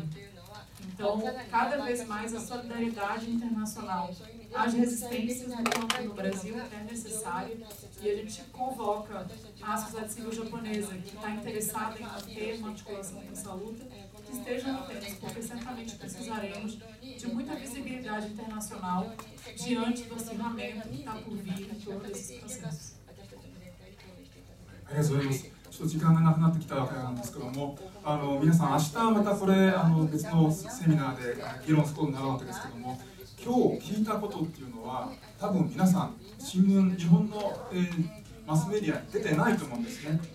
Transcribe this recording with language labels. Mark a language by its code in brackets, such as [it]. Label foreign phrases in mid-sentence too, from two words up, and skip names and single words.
[pt] Então, cada vez mais a solidariedade internacional às resistências no campo no Brasil é necessária, e a gente convoca a sociedade civil japonesa que está interessada em manter uma articulação nessa luta, que estejam atentos, porque certamente precisaremos de muita visibilidade internacional diante do acirramento que está por vir em todos esses processos. [ja] ありがとうございます。ちょっと時間がなくなってきたわけなんですけども、皆さん明日またこれ別のセミナーで議論することになるわけですけども、今日聞いたことっていうのは多分皆さん新聞、日本の、マスメディアに出てないと思うんですね。